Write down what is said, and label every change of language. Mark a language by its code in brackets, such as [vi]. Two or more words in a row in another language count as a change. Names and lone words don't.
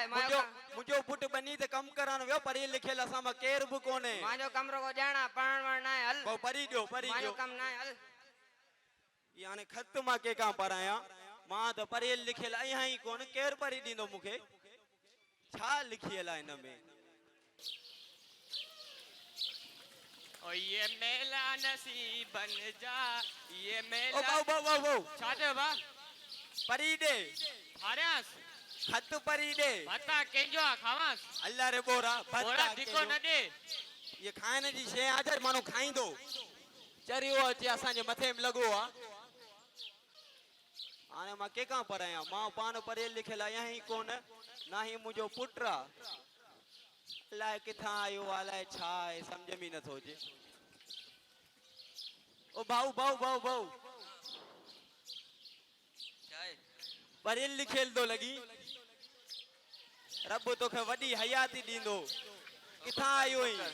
[sd] मुंहिंजो पुटु बनी ते कमु करण वियो पढ़ियल लिखियल असां मां केर बि कोन्हे मुंहिंजो कमु रुगो ॼाण आहे पढ़ण वढ़ण न आहे हल भाऊ पढ़ी ॾियो पढ़ी मुंहिंजो ॾियो कमु न आहे हल ई हाणे खत मां कंहिंखां पढ़ायां मां त पढ़ियल लिखियल आहियां ई कोन केरु पढ़ी ॾींदो मूंखे छा लिखियल आहे हिन में [ur] ओ ये मेला नसीब बन जा ये ओ मेला [sd] भाऊ भाऊ भाऊ भाऊ छा चयो बा पढ़ी ॾे हारियास खत पढ़ी ॾे भत्ता कंहिंजो आहे खावांस अल्लाह रे बोरा बोरा धिको न ॾे ये खाइण जी शइ आहे माण्हू खाईंदो चरियो अचे असांजे मथे में लॻो आहे हाणे मां कंहिंखां पढ़ायां मां पाण पढ़ियल लिखियल आहियां ई कोन ना ही मुंहिंजो पुटु आहे अलाए किथां आयो आहे अलाए छा आहे सम्झ में नथो अचे ओ भाऊ भाऊ भाऊ भाऊ पढ़ियल लिखियल थो लॻी रब तोखे वॾी हयाती ॾींदो किथां आयो आहीं